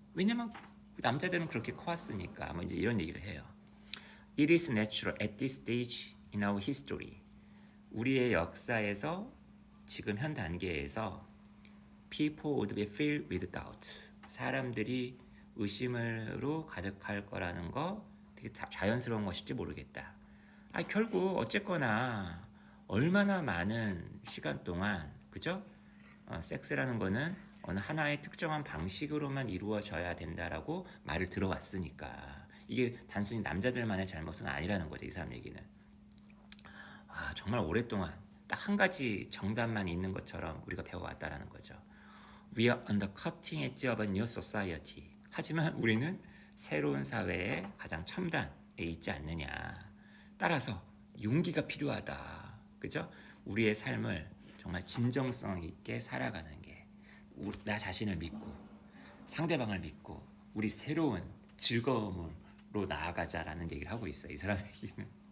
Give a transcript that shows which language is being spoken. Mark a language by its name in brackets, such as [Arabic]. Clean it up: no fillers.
[Korean] 왜냐면 남자들은 그렇게 커왔으니까 뭐 이제 이런 얘기를 해요. [English] It is natural at this stage in our history. [Korean] 우리의 역사에서 지금 현 단계에서 [English] people would be filled with doubt. [Korean] 사람들이 의심으로 가득할 거라는 거 되게 자연스러운 것일지 모르겠다. 결국 어쨌거나 얼마나 많은 시간 동안 그죠? 섹스라는 거는 어느 하나의 특정한 방식으로만 이루어져야 된다라고 말을 들어왔으니까 이게 단순히 남자들만의 잘못은 아니라는 거죠. 이 사람 얘기는 정말 오랫동안 딱 한 가지 정답만 있는 것처럼 우리가 배워왔다라는 거죠. [English] We are on the cutting edge of a new society. [Korean] 하지만 우리는 새로운 사회의 가장 첨단에 있지 않느냐. 따라서 용기가 필요하다. 그죠? 우리의 삶을 정말 진정성 있게 살아가는 게 나 자신을 믿고 상대방을 믿고 우리 새로운 즐거움으로 나아가자라는 얘기를 하고 있어요. 이 사람 얘기는.